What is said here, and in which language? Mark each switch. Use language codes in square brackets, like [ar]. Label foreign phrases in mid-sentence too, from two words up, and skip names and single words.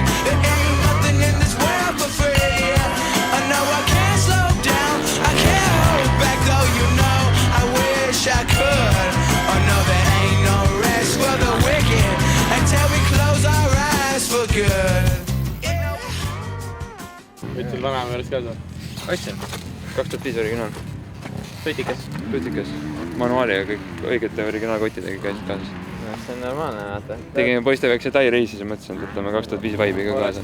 [en] There ain't nothing in this world for free. I know I can't slow down, I can't hold back, though you know I wish I could. Oh no, there ain't no rest for the wicked until we close our eyes for good. [et] Võtsin Vanamäe juures ka seal? Ostsin. 2005 originaal. Putikas. Manuaaliga kõik õigete originaalkottidega käisid kaasas. See on normaalne, vaata. Tegime poiste väikse Tai reisi, siis mõtlesin, et võtame 2005 vaibiga kaasa.